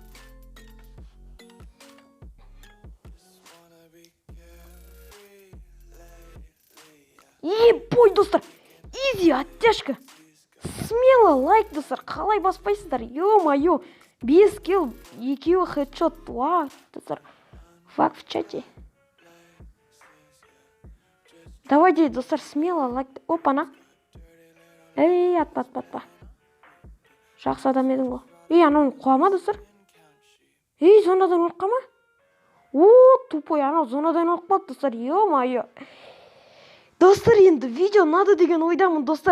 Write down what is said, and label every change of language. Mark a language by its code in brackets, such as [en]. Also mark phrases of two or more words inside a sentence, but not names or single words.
[kk] Ебой, достар. [ru] Изи, оттяжка. Смело лайк, достар. [kk] Қалай баспайсыздар? Ё-моё. 5 килл, 2 хедшот. Вау, достар. [ru] Фак в чате. Давайте, достар, смело лайк. Опана. [kk] Атпа. Жақсы адам едің ғой. Анау қуама, достар. Зонадан ұрыққа ма? Тупой, анау зонадан ұрық болды, достар. [ru] Ё-моё. [kk] Достар, енді видео надо деген ойдамын, достар.